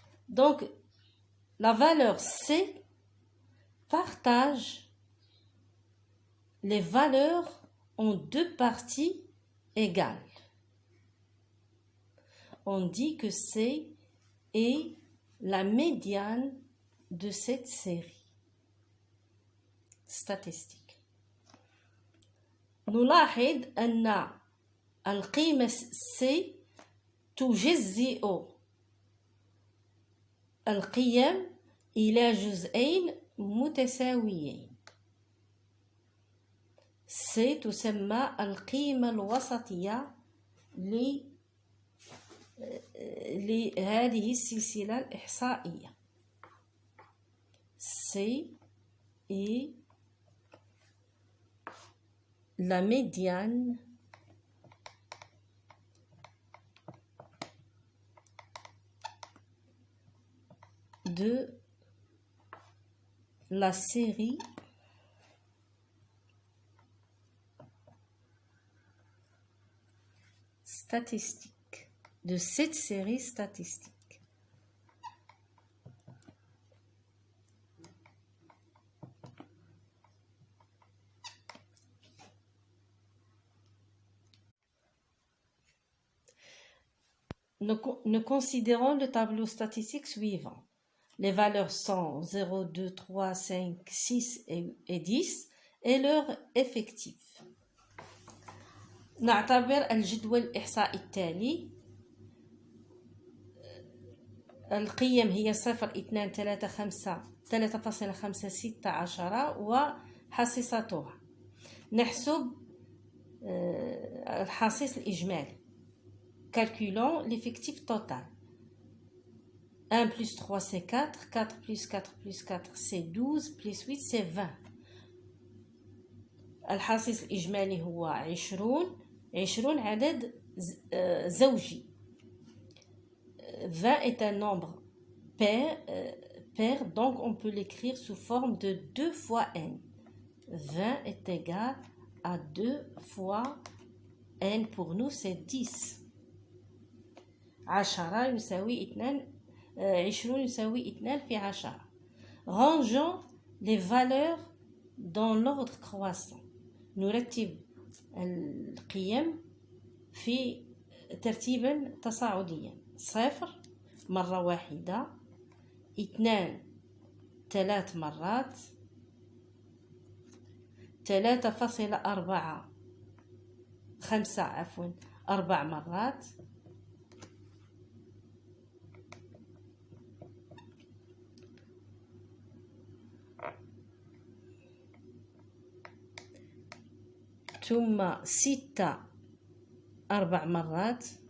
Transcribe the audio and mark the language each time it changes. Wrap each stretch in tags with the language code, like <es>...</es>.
<fr>Donc, la valeur C partage les valeurs en 2 parties égales. On dit que C est la médiane de cette série statistique.</fr> <ar>نلاحظ أن القيمة C تجزئ القيم إلى جزئين متساويين. C تسمى القيمة الوسطية لهذه السلسلة الإحصائية.</ar> <fr>C est la médiane de la série statistique, de cette série statistique. Nous considérons le tableau statistique suivant. Les valeurs sont 0, 2, 3, 5, 6 et 10 et leur effectif.</fr> <ar>نعتبر الجدول الإحصائي التالي. القيم هي 0 2 3 5 3.516 وحصيصتها. نحسب الحصيص الإجمالي.</ar> <fr>Calculons l'effectif total.</fr> <ar>1 plus 3 c'est 4, 4 plus 4 plus 4 c'est 12, plus 8 c'est 20. الحاصل الإجمالي هو 20. 20 عدد زوجي.</ar> <fr>20 est un nombre pair, donc on peut l'écrire sous forme de 2 fois n. 20 est égal à 2 fois n, pour nous c'est 10.</fr> <ar>10 يساوي 2 20 يساوي 2 في 10.</ar> <fr>Rangeons les valeurs dans l'ordre croissant.</fr> <ar>نرتب القيم في ترتيبا تصاعديا. 0 مرة واحدة، 2 3 مرات، 3.4 4 مرات، 6 4 مرات،</ar>